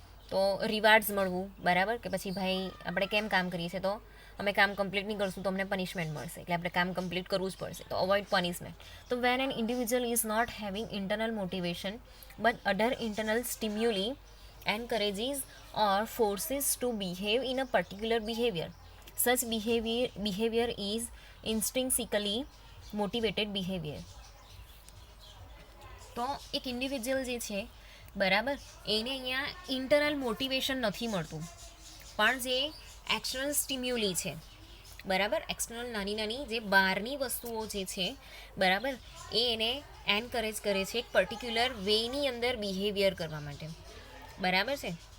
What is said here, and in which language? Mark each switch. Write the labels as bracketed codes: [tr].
[gu] તો રિવાર્ડ્સ મળવું, બરાબર, કે પછી ભાઈ આપણે કેમ કામ કરીએ છીએ, તો અમે કામ કમ્પ્લીટ નહીં કરશું તો અમને પનિશમેન્ટ મળશે, એટલે આપણે કામ કમ્પ્લીટ કરવું જ પડશે, તો અવોઇડ પનિશમેન્ટ. [en] તો when an individual is not having internal motivation but other internal stimuli encourages or forces to behave in a particular behavior. Such behavior is intrinsically motivated behavior. [gu] તો એક ઇન્ડિવિજ્યુઅલ જે છે, બરાબર, એને અહીંયા ઇન્ટરનલ મોટિવેશન નથી મળતું, પણ જે એક્સટર્નલ સ્ટિમ્યુલી છે, બરાબર, એક્સટર્નલ નાની નાની જે બહારની વસ્તુઓ જે છે, બરાબર, એ એને એનકરેજ કરે છે એક પર્ટિક્યુલર વેની અંદર બિહેવિયર કરવા માટે, બરાબર છે.